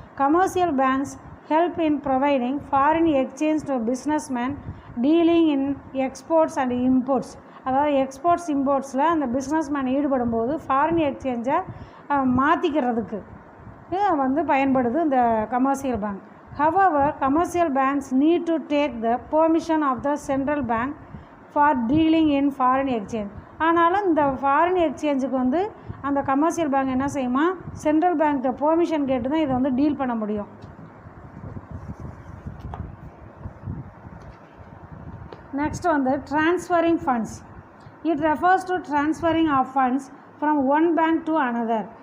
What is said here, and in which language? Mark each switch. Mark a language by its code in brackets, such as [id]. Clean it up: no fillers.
[en] Commercial banks help in providing foreign exchange to businessman dealing in exports and imports. [ta] அதாவது exports இம்போர்ட்ஸில் அந்த businessman ஈடுபடும் போது foreign எக்ஸ்சேஞ்சை மாற்றிக்கிறதுக்கு வந்து பயன்படுது இந்த commercial bank. [en] However, commercial banks need to take the permission of the central bank for dealing in foreign exchange. [ta] ஆனாலும் இந்த foreign எக்ஸ்சேஞ்சுக்கு வந்து அந்த கமர்ஷியல் பேங்க் என்ன செய்யுமா, சென்ட்ரல் பேங்க்கிட்ட பெர்மிஷன் கேட்டு தான் இதை வந்து டீல் பண்ண முடியும். [en] Next வந்து transferring funds. It refers to transferring of funds from one bank to another.